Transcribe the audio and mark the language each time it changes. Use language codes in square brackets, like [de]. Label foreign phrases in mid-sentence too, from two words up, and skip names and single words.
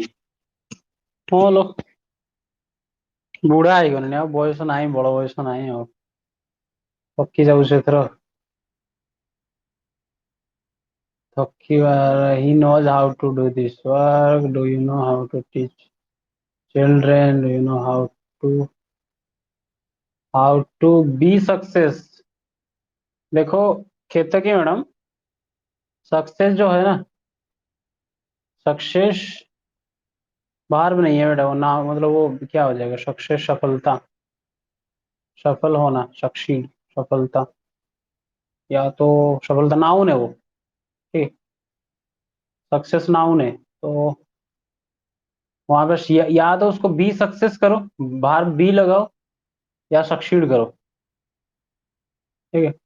[or] ହଁ ଲୋ, ବୁଢା ହେଇଗଲେଣି, ଆଉ ବୟସ ନାହିଁ, ବଳ ବୟସ ନାହିଁ, ଆଉ ଥକି ଯାଉଛି ଏଥର। [en] he knows how to do this work. Do you know how to teach children? Do you know how to be success? [hi] देखो केतकी मैडम, सक्सेस जो है ना, सक्सेस बाहर में नहीं है बेटा, वो ना मतलब वो क्या हो जाएगा, सक्सेस सफलता, सफल होना, सक्सीड, सफलता, या तो सफलता नाउन है वो, ठीक, सक्सेस नाउन है, तो वहां पे या तो उसको बी सक्सेस करो, बाहर बी लगाओ, या सक्सीड करो, ठीक है।